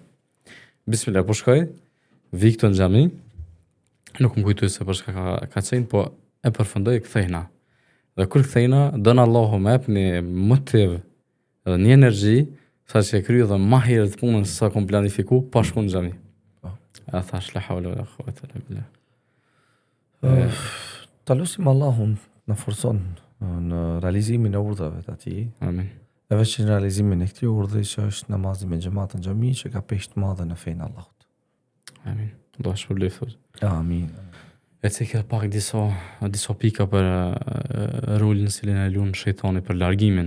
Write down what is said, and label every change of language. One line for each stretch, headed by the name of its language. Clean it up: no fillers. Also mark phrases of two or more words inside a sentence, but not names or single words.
Albanian: Bismillah, po shkoj, vi këto në xhami, nuk më kujtoj se për shka ka qenë, po e përfundoj kthejna. Dhe kur kthejna, dënë Allahu me ep një motiv edhe një energji, sa që e kryo dhe ma herët punën se sa kom planifiku, pa shku në xhami. A thash,
Arabic: لا حول ولا قوة إلا بالله.
Albanian: Ta lusim Allahun në forcon në realizimin e urdhave të atij. Amin. E veç në realizimin e këtij urdhri që është namazi me xhamat në xhami që ka peshë të madhe në fenë e Allahut. Amin. Allah shpërblyf. Amin. E cekë pak disa pika për rolin cilin e lun shejtani për largimin.